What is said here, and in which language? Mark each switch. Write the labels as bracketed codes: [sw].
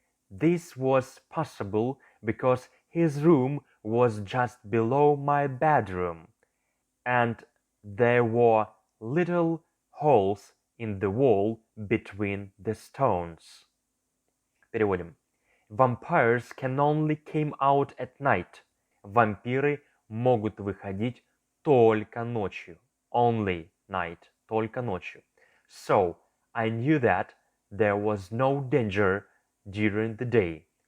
[en] This was possible because his room was just below my bedroom, and there were little holes in the wall between the stones. [ru] Переводим. [en] Vampires can only come out at night. [ru] Вампиры могут выходить только ночью. [en] Only night. [ru] Только ночью. [en] So, I knew that there was no danger during the day.